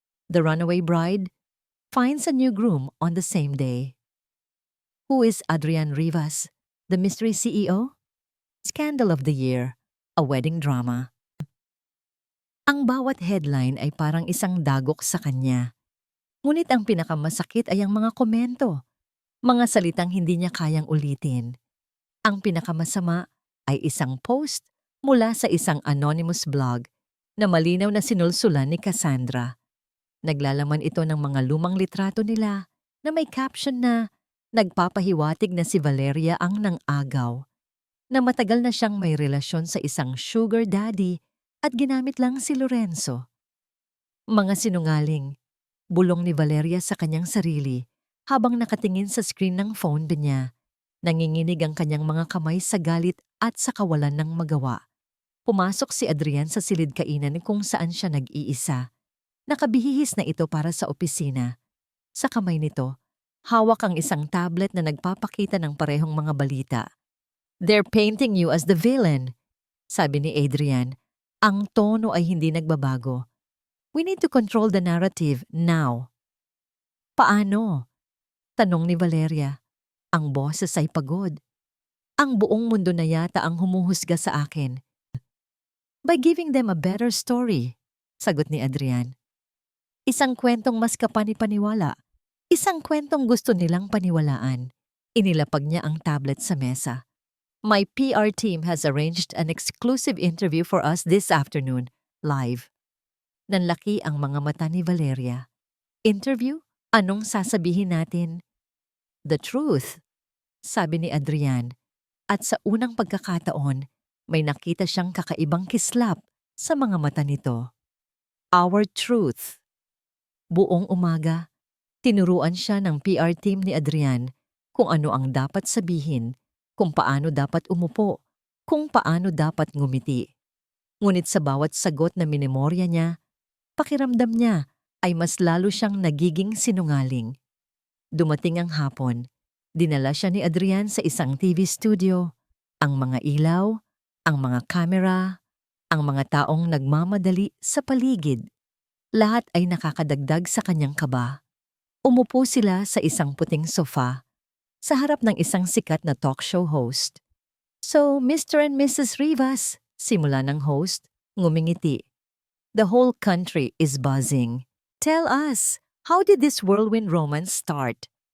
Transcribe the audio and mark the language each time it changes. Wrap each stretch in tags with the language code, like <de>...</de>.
<en>The runaway bride finds a new groom on the same day. Who is Adrian Rivas, the mystery CEO? Scandal of the year, a wedding drama.</en> <tl>Ang bawat headline ay parang isang dagok sa kanya. Ngunit ang pinakamasakit ay ang mga komento, mga salitang hindi niya kayang ulitin. Ang pinakamasama ay isang post mula sa isang anonymous blog na malinaw na sinulsulan ni Cassandra. Naglalaman ito ng mga lumang litrato nila na may caption na nagpapahiwatig na si Valeria ang nang-agaw, na matagal na siyang may relasyon sa isang sugar daddy at ginamit lang si Lorenzo. Mga sinungaling, bulong ni Valeria sa kanyang sarili habang nakatingin sa screen ng phone niya. Nanginginig ang kanyang mga kamay sa galit at sa kawalan ng magawa. Pumasok si Adrian sa silid kainan kung saan siya nag-iisa. Nakabihis na ito para sa opisina. Sa kamay nito, hawak ang isang tablet na nagpapakita ng parehong mga balita.</tl> <en>"They're painting you as the villain,"</en> <tl>sabi ni</tl> <en>Adrian.</en> <tl>Ang tono ay hindi nagbabago.</tl> <en>"We need to control the narrative now."</en> <tl>"Paano?" tanong ni Valeria. Ang boses ay pagod. "Ang buong mundo na yata ang humuhusga sa akin."</tl> <en>"By giving them a better story,"</en> <tl>sagot ni</tl> <en>Adrian.</en> <tl>Isang kwentong mas kapani-paniwala. Isang kwentong gusto nilang paniwalaan. Inilapag niya ang tablet sa mesa.</tl> <en>"My PR team has arranged an exclusive interview for us this afternoon, live."</en> <tl>Nanlaki ang mga mata ni Valeria. "Interview? Anong sasabihin natin?"</tl> <en>"The truth,"</en> <tl>sabi ni Adrian. At sa unang pagkakataon, may nakita siyang kakaibang kislap sa mga mata nito.</tl> <en>"Our truth."</en> <tl>Buong umaga, tinuruan siya ng PR team ni Adrian kung ano ang dapat sabihin, kung paano dapat umupo, kung paano dapat ngumiti. Ngunit sa bawat sagot na minemorya niya, pakiramdam niya ay mas lalo siyang nagiging sinungaling. Dumating ang hapon, dinala siya ni Adrian sa isang TV studio. Ang mga ilaw, ang mga kamera, ang mga taong nagmamadali sa paligid. Lahat ay nakakadagdag sa kanyang kaba. Umupo sila sa isang puting sofa, sa harap ng isang sikat na talk show host.</tl> <en>"So, Mr. and Mrs. Rivas,"</en> <tl>simula ng host, ngumingiti.</tl> <en>"The whole country is buzzing. Tell us, how did this whirlwind romance start?"</en>